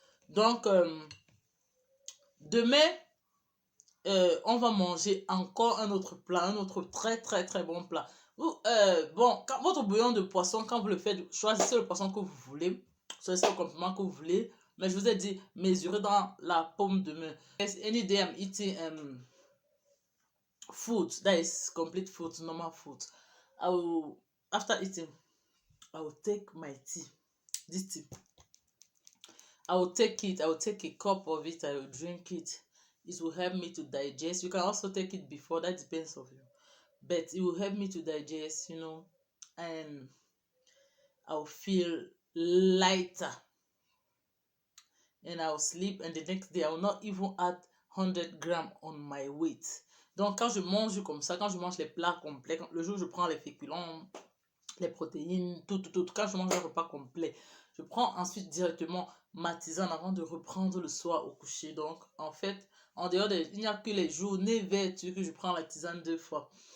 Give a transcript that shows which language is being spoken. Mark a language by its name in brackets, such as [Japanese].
[French] Donc, demain, on va manger encore un autre plat, un autre très très très bon plat. Bon, quand votre bouillon de poisson, quand vous le faites, choisissez le poisson que vous voulez, choisissez le complément que vous voulez. Mais je vous ai dit, mesurez dans la paume de main. [English] Any day I'm eating food, that is complete food, normal food. After eating, I will take my tea, this tea. I will take a cup of it, I will drink it. It will help me to digest. You can also take it before, that depends on you. But it will help me to digest, and I'll feel lighter. And I'll sleep, and the next day, I will not even add 100 grams on my weight. [French] Donc, quand je mange comme ça, quand je mange les plats complets, le jour où je prends les féculents, les protéines, tout, quand je mange un repas complet, je prends ensuite directement ma tisane avant de reprendre le soir au coucher. Donc, en fait, en dehors il n'y a que les journées vertueuses que je prends la tisane 2 fois.